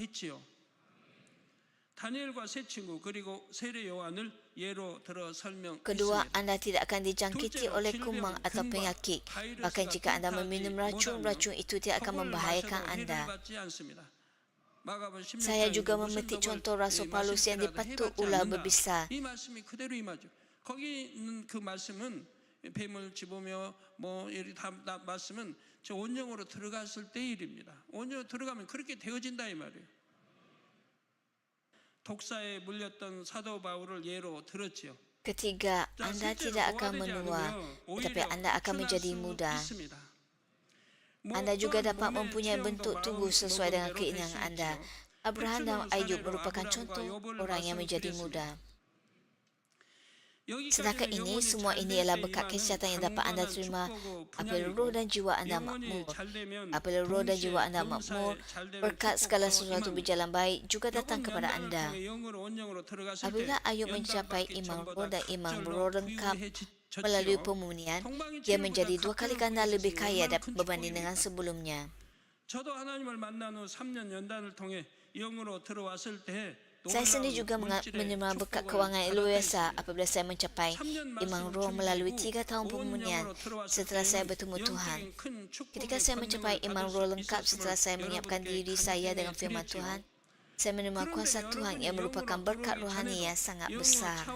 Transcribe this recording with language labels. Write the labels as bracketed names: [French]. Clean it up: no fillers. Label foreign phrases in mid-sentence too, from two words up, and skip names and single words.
[Malay] Kedua, anda tidak akan dijangkiti oleh kuman atau penyakit. Bahkan jika anda meminum racun, racun itu tidak akan membahayakan anda. Saya juga memetik contoh Rasul Paulus yang dipatuk ular berbisa. [Korean] 거기는 그 말씀은 뱀을 집으며 뭐 이렇게 다 말씀은 저 온영으로 들어갔을 때 일입니다. 온영으로 들어가면 그렇게 되어진다 이 말이에요. 독사에 물렸던 사도 바울을 예로 들었지요. [Malay] Ketiga, anda tidak akan menua, tetapi anda akan menjadi muda. Anda juga dapat mempunyai bentuk tubuh sesuai dengan keinginan anda. Abraham dan Ayub merupakan contoh orang yang menjadi muda. Sedangkan ini, semua ini ialah berkat kesihatan yang dapat anda terima apabila roh dan jiwa anda makmur. Apabila roh dan jiwa anda makmur, berkat segala sesuatu berjalan baik juga datang kepada anda. Apabila Ayub mencapai iman roh dan iman roh lengkap melalui pemurnian, dia menjadi 2 kali ganda lebih kaya berbanding dengan sebelumnya. [Korean] 저도 하나님을 만난 후 3년 연단을 통해 영으로 들어왔을 때 [Malay] Saya sendiri juga menerima berkat kewangan yang luar biasa apabila saya mencapai iman roh melalui 3 tahun pemurnian setelah saya bertemu Tuhan. Ketika saya mencapai iman roh lengkap setelah saya menyiapkan diri saya dengan firman Tuhan, saya menerima kuasa Tuhan yang merupakan berkat rohani yang sangat besar.